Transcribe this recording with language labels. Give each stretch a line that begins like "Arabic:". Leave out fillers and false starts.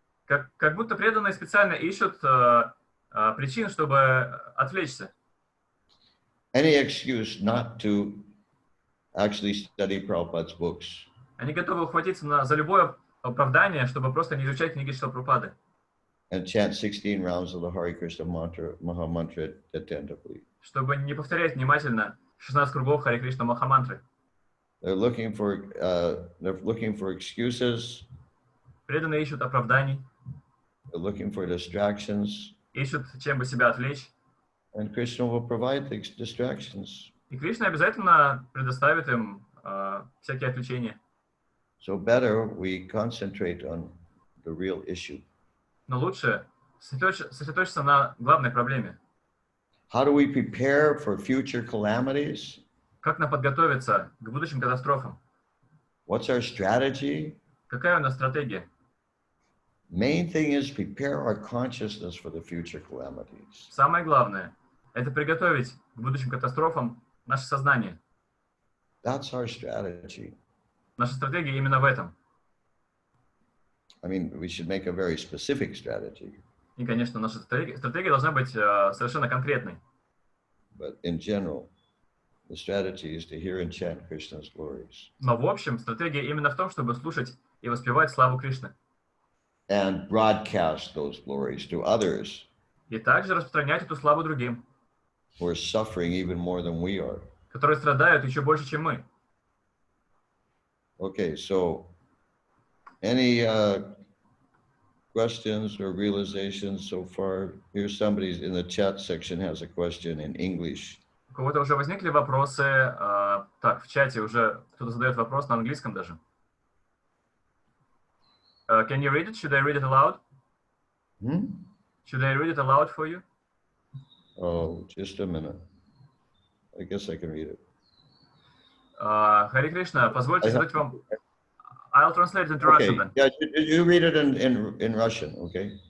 Russian: Как будто преданные специально ищут причин, чтобы отвлечься.
English: Any excuse not to actually study Prabhupada's books.
Russian: Они готовы ухватиться за любое оправдание, чтобы просто не изучать книги Шрила Прабхупады.
English: And chant 16 rounds of the Hare Krishna mantra, Maha Mantra attentively.
Russian: Чтобы не повторять внимательно 16 кругов Харе Кришна Махамантры.
English: They're looking for excuses.
Russian: Преданные ищут оправданий,
English: They're looking for distractions.
Russian: ищут, чем бы себя отвлечь.
English: And Krishna will provide the distractions.
Russian: И Кришна обязательно предоставит им всякие отвлечения.
English: So better we concentrate on the real issue.
Russian: Но лучше сосредоточиться на главной проблеме.
English: How do we prepare for future calamities?
Russian: Как нам подготовиться к будущим катастрофам?
English: What's our strategy?
Russian: Какая у нас стратегия?
English: Main thing is prepare our consciousness for the future calamities.
Russian: Самое главное – это приготовить к будущим катастрофам наше сознание.
English: That's our strategy.
Russian: Наша стратегия именно в этом.
English: I mean, we should make a very specific strategy.
Russian: И, конечно, наша стратегия должна быть совершенно конкретной.
English: But in general, the strategy is to hear and chant Krishna's glories.
Russian: Но в общем, стратегия именно в том, чтобы слушать и воспевать славу Кришны.
English: And broadcast those glories to others
Russian: И также распространять эту славу другим,
English: who are suffering even more than we are.
Russian: которые страдают еще больше, чем мы.
English: Okay, so any questions or realizations so far? Here's somebody in the chat section has a question in English.
Russian: У кого-то уже возникли вопросы. Так, в чате уже кто-то задает вопрос на английском даже.
English: Can you read it? Should I read it aloud? Should I read it aloud for you? Oh, just a minute. I guess I can read it.
Russian: Харе Кришна, позвольте задать вам...
English: I'll translate it into Russian then. Yeah, you read it in Russian, okay?